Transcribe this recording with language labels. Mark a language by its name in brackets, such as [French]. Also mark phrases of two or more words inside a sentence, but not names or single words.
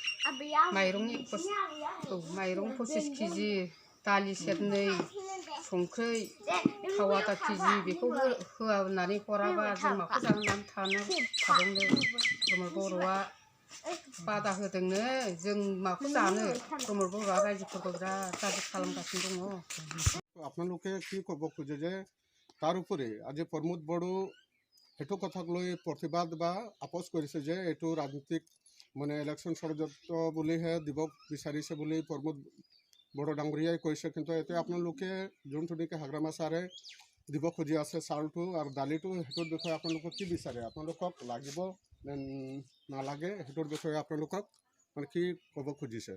[Bodo] माइरं 25 केजि दालि सेरनै संख्रै थाव आधा केजि बेखौ होआनानै हराबा जों माखौ जानानै थाबावनो प्रमद बर'आ बादा होदोंनो जों माखौ जानो प्रमद बर'आ रायजोफोरखौ बिराद गाज्रि खालामगासिनो दङ। [Assamese] আপোনালোকে কি ক'ব খোজে যে তাৰ উপৰি আজি প্ৰমোদ বড়ো সেইটো কথাক লৈ প্ৰতিবাদ বা আপোচ কৰিছে যে এইটো ৰাজনীতিক মানে ইলেকশ্যন ষড়যন্ত্ৰ বুলিহে দিব বিচাৰিছে বুলি প্ৰমোদ বড়ো ডাঙৰীয়াই কৈছে। কিন্তু এতিয়া আপোনালোকে যোনটো নেকি হাগ্ৰামা ছাৰে দিব খুজি আছে চাউলটো আৰু দালিটো সেইটোৰ বিষয়ে আপোনালোকক কি বিচাৰে আপোনালোকক লাগিব নে নালাগে সেইটোৰ বিষয়ে আপোনালোকক মানে কি ক'ব খুজিছে?